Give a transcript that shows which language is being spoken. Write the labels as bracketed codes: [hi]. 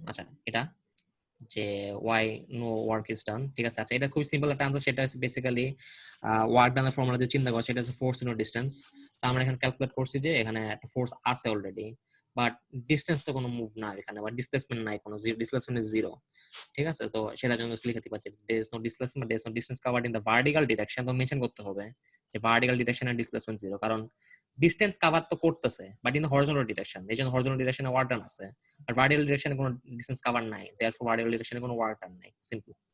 [bn] আচ্ছা, এটা যে [en] why no work is done, [bn] ঠিক আছে। আচ্ছা, এটা খুব সিম্পল একটা আনসার, সেটা হচ্ছে বেসিক্যালি ওয়ার্ক ডানের ফর্মুলা দিয়ে চিন্তা করছি, সেটা হচ্ছে ফোর্স ইনটু ডিসটেন্স। তো আমরা এখানে ক্যালকুলেট করছি যে এখানে একটা ফোর্স আছে অলরেডি, বাট ডিসটেন্স তো কোনো মুভ না এখানে, বা ডিসপ্লেসমেন্ট নাই, কোনো ডিসপ্লেসমেন্ট ইজ 0। ঠিক আছে, তো সেটার জন্য লিখতে পারছি [en] there is no displacement, there is no distance covered in the vertical direction। [bn] তো মেনশন করতে হবে যে ভার্টিক্যাল ডিরেকশন এর ডিসপ্লেসমেন্ট 0, কারণ ডিসটেন্স কভার তো করতেছে বাট ইন হরিজন্টাল ডিরেকশন, এই জন্য হরিজন্টাল ডিরেকশনে ওয়ার্ক ডান আছে, আর ভার্টিক্যাল ডিরেকশনে কোনো ডিসটেন্স কভার নাই, দেয়ারফর ভার্টিক্যাল ডিরেকশনে কোনো ওয়ার্ক ডান নাই, সিম্পল।